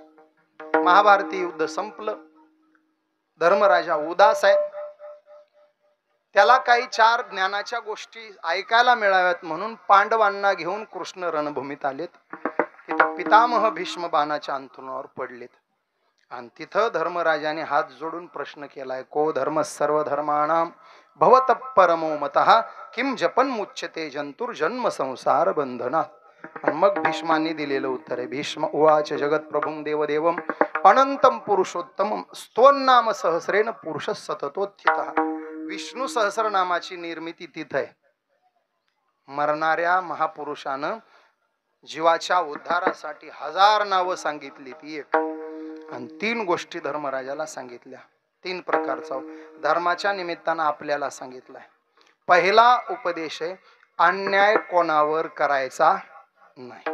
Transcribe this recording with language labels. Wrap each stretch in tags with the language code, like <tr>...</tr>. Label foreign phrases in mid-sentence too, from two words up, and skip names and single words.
<mr>महाभारती युद्ध संपलं. धर्मराजा उदास आहे. त्याला काही 4 ज्ञानाच्या गोष्टी ऐकायला मिळाव्यात म्हणून पांडवांना घेऊन कृष्ण रणभूमीत आलेत. तिथं पितामह भीष्म बाणाच्या अंतरुणावर पडलेत आणि तिथं धर्मराजाने हात जोडून प्रश्न केलाय,</mr> <sa>को धर्म सर्व धर्माणाम भवत परमो मतः किम जपन मुच्यते जंतुर जन्म संसार बंधनात.</sa> <mr>आणि मग भीष्मांनी दिलेलं उत्तर आहे.</mr> <sa>भीष्म उवाच जगत प्रभुं देवदेवम अनंतम पुरुषोत्तमम स्तोन्नाम सहस्रेन पुरुष सततोत्थितः.</sa> <mr>विष्णू सहस्रनामाची निर्मिती तिथं आहे. मरणाऱ्या महापुरुषानं जीवाच्या उद्धारासाठी 1000 नावं सांगितली, ती एक. आणि 3 गोष्टी धर्मराजाला सांगितल्या. 3 प्रकारचा धर्माच्या निमित्तानं आपल्याला सांगितलाय. पहिला उपदेश आहे, अन्याय कोणावर करायचा नाही.</mr>